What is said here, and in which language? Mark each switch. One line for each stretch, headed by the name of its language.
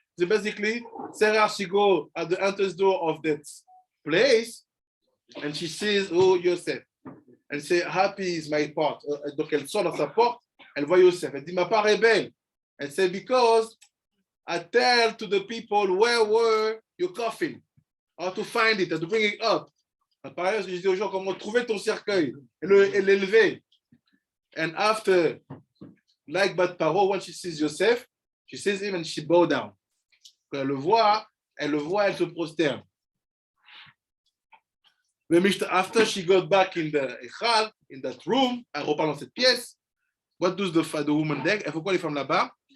English: So basically, Sarah, she go at the entrance door of that place, and she sees, oh, Yosef, and say, happy is my part.
French: Donc elle sort dans sa porte, elle voit Yosef. Elle dit, ma part est belle.
English: Elle say, because I tell to the people where were your coffin, how to find it, how to bring it up.
French: Par ailleurs, je dis aux gens comment trouver ton cercueil et l'élever.
English: And after, like Bat Paro, when she sees Yosef, she sees him and she bow down.
French: Quand elle le voit, elle se prosterne.
English: After she got back in the Heichal, in that room,
French: elle repart dans cette pièce,
English: What does the woman do?
French: Elle fait quoi les femmes là-bas?